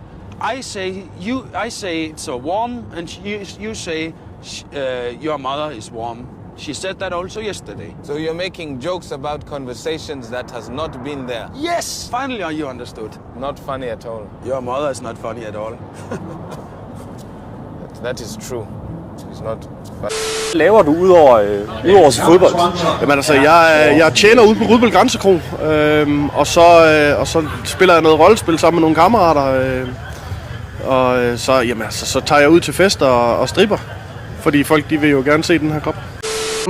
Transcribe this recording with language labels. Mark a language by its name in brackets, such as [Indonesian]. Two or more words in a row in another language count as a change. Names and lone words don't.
[English] I say it's warm, and you say your mother is warm. She said that also yesterday. So you're making jokes about conversations that has not been there? Yes! Finally you understood. Not funny at all. Your mother is not funny at all. That is true. She's not funny. [Danish] Laver du udover fodbold? Jamen altså, jeg tjener ude på Rudbøl Grænsekro, og så spiller jeg noget rollespil sammen med nogle kammerater, og så tager jeg ud til fester og stripper, fordi folk de vil jo gerne se den her krop.